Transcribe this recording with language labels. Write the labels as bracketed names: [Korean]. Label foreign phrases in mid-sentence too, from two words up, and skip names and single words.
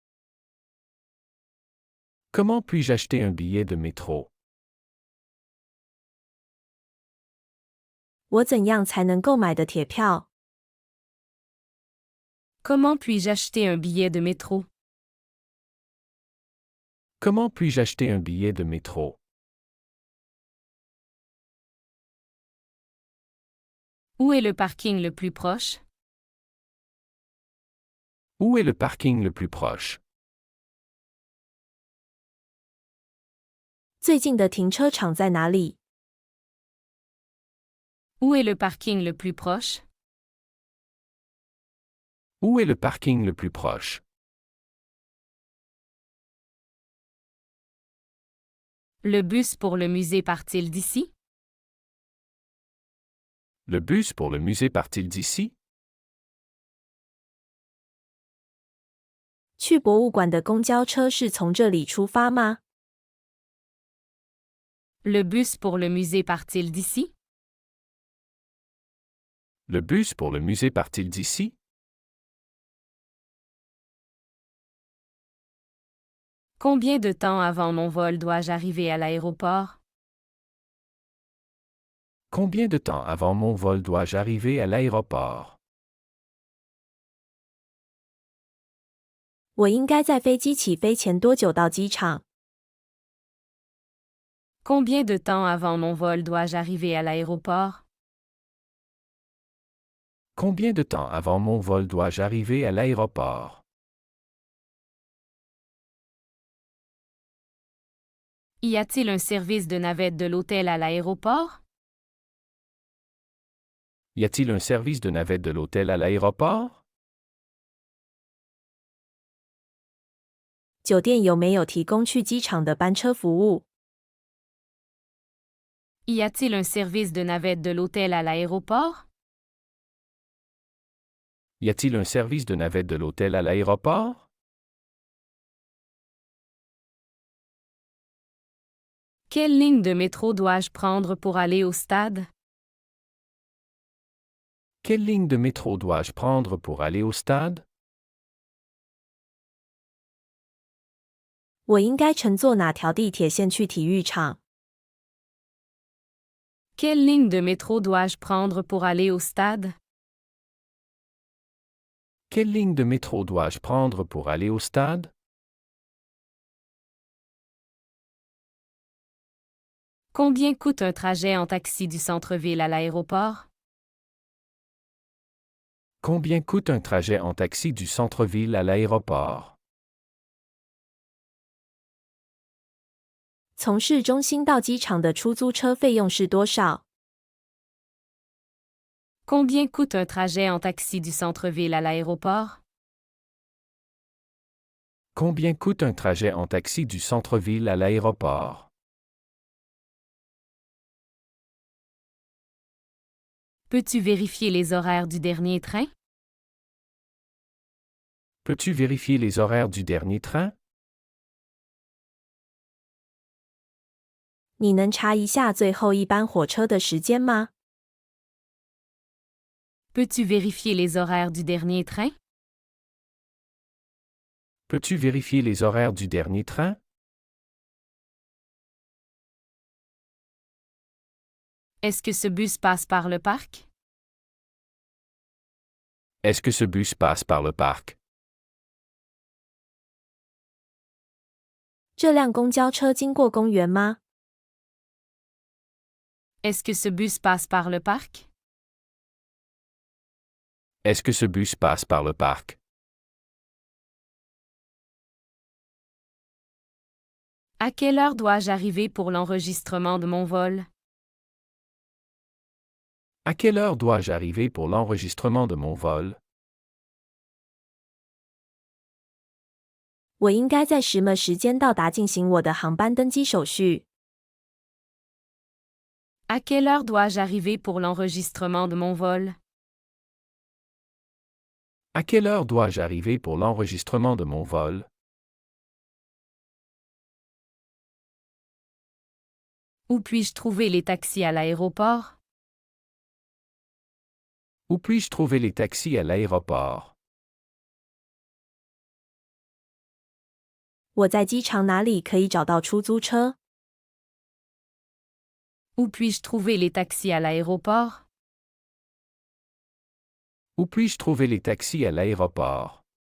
[French] Comment puis-je acheter un billet de métro? [Chinese] 我怎样才能购买的铁票？ [French] Comment puis-je acheter un billet de métro? Comment puis-je acheter un billet de métro? Où est le parking le plus proche? Où est le parking le plus proche? [Chinese] 最近的停车场在哪里？ [French] Où est le parking le plus proche? Où est le parking le plus proche? Le bus pour le musée part-il d'ici? Le bus pour le musée part-il d'ici? [Chinese] 去博物馆的公交车是从这里出发吗？ [French] Le bus pour le musée part-il d'ici? Le bus pour le musée part-il d'ici? Combien de temps avant mon vol dois-je arriver à l'aéroport? Combien de temps avant mon vol dois-je arriver à l'aéroport? [Chinese] 我应该在飞机起飞前多久到机场？ [French] Combien de temps avant mon vol dois-je arriver à l'aéroport? Combien de temps avant mon vol dois-je arriver à l'aéroport? Y a-t-il un service de navette de l'hôtel à l'aéroport? Y a-t-il un service de navette de l'hôtel à l'aéroport? [Chinese] 酒店有没有提供去机场的班车服务？ [French] Y a-t-il un service de navette de l'hôtel à l'aéroport? Y a-t-il un service de navette de l'hôtel à l'aéroport? Quelle ligne de métro dois-je prendre pour aller au stade? Quelle ligne de métro dois-je prendre pour aller au stade? [Chinese] 我应该乘坐哪条地铁线去体育场？ [French] Quelle ligne de métro dois-je prendre pour aller au stade? Quelle ligne de métro dois-je prendre pour aller au stade? Combien coûte un trajet en taxi du centre-ville à l'aéroport? Combien coûte un trajet en taxi du centre-ville à l'aéroport? [Chinese] 从市中心到机场的出租车费用是多少？ [French] Combien coûte un trajet en taxi du centre-ville à l'aéroport? Combien coûte un trajet en taxi du centre-ville à l'aéroport? Peux-tu vérifier les horaires du dernier train? Peux-tu vérifier les horaires du dernier train? [Chinese] 你能查一下最后一班火车的时间吗？ [French] Peux-tu vérifier les horaires du dernier train? Peux-tu vérifier les horaires du dernier train? Est-ce que ce bus passe par le parc? Est-ce que ce bus passe par le parc? [Chinese] 这辆公交车经过公园吗？ [French] Est-ce que ce bus passe par le parc? Est-ce que ce bus passe par le parc? À quelle heure dois-je arriver pour l'enregistrement de mon vol? À quelle heure dois-je arriver pour l'enregistrement de mon vol? [Chinese] 我应该在什么时间到达进行我的航班登机手续？ [French] À quelle heure dois-je arriver pour l'enregistrement de mon vol? À quelle heure dois-je arriver pour l'enregistrement de mon vol? Où puis-je trouver les taxis à l'aéroport? Où puis-je trouver les taxis à l'aéroport? [Chinese] 我在机场哪里可以找到出租车？ [French] Où puis-je trouver les taxis à l'aéroport? Où puis-je trouver les taxis à l'aéroport?